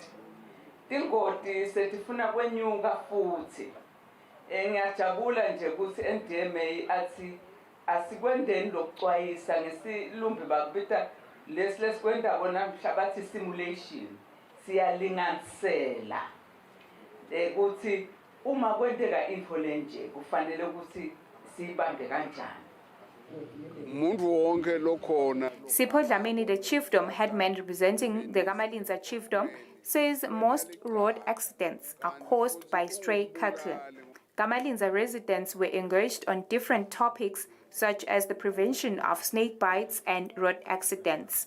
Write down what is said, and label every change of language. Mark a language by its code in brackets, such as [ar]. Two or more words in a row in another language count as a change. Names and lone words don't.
[ss] tingoti setifuna kwenyuka futhi ngiyajabula nje ukuthi NDMA athi asikwendeni lokuxwayisa ngesilumbi bakubita lesikwenda bona mhlabathi simulation siyalinganisela ukuthi uma kwenteka info lenje kufanele ukuthi sibambe kanjani. [en] Sipho Dlamini, the chiefdom headman representing the Gamalinza chiefdom, says most road accidents are caused by stray cattle. Gamalinza residents were engaged on different topics such as the prevention of snake bites and road accidents.